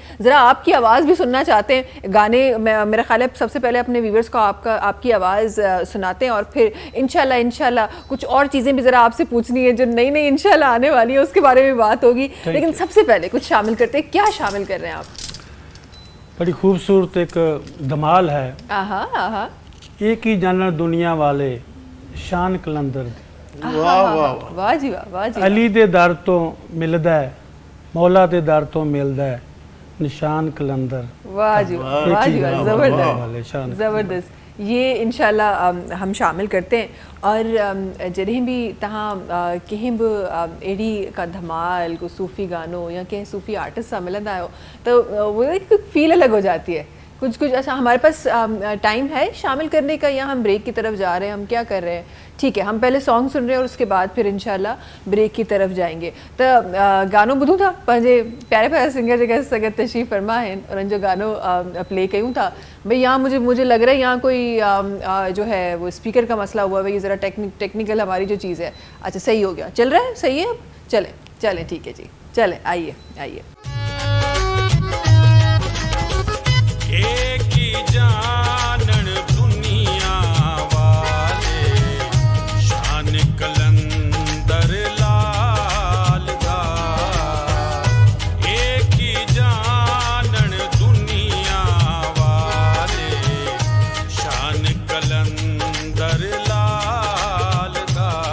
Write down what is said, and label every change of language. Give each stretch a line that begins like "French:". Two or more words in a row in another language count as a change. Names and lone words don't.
Urdu: ذرا آپ کی آواز بھی سننا چاہتے ہیں۔ گانے میرا خیال ہے سب سے پہلے اپنے ویورز کو آپ کی آواز سناتے ہیں، اور پھر ان شاءاللہ کچھ اور چیزیں بھی ذرا آپ سے پوچھنی ہے جو نئی نئی ان شاءاللہ آنے والی ہے، اس کے بارے میں بات ہوگی. لیکن سب سے پہلے کچھ شامل کرتے ہیں. کیا شامل کر رہے ہیں آپ? بڑی خوبصورت ایک دھمال ہے. आहा आहा,
Punjabi: ایک ہی جاننا دنیا والے شان قلندر
Urdu: واہ واہ واہ. واہ جی واہ، واہ جی.
Punjabi: علی دے در تو ملدا ہے، مولا دے در تو ملدا ہے نشان قلندر.
Urdu: واہ جی واہ، واہ جی واہ، زبردست زبردست. یہ ان شاءاللہ ہم شامل کرتے ہیں.
Sindhi: और जॾहिं भी तव्हां कंहिं बि एड़ी का धमाल को सूफ़ी गानो या कंहिं सूफ़ी आर्टिस्ट सां मिलंदा आहियो
Urdu: تو وہ ایک فیل الگ ہو جاتی ہے. کچھ اچھا ہمارے پاس ٹائم ہے شامل کرنے کا، یا ہم بریک کی طرف جا رہے ہیں، ہم کیا کر رہے ہیں? ٹھیک ہے، ہم پہلے سانگ سن رہے ہیں اور اس کے بعد پھر ان شاءاللہ بریک کی طرف جائیں گے.
Sindhi: तो गानो ॿुधूं था पंहिंजे प्यारे प्यारे सिंगर जेके सगत तशरीफ़ फरमा आहिनि, उन्हनि जो गानो प्ले कयूं था।
Urdu: بھائی یہاں مجھے لگ رہا ہے یہاں کوئی جو ہے وہ اسپیکر کا مسئلہ ہوا ہے، یہ ذرا ٹیکنیکل ہماری جو چیز ہے. اچھا صحیح ہو گیا، چل رہا ہے، صحیح ہے اب? چلیں ٹھیک ہے جی، چلیں آئیے.
Punjabi: ایک ہی جانن دنیا والے شان قلندر لال دا، ایک ہی جانن دنیا والے شان قلندر لال دا.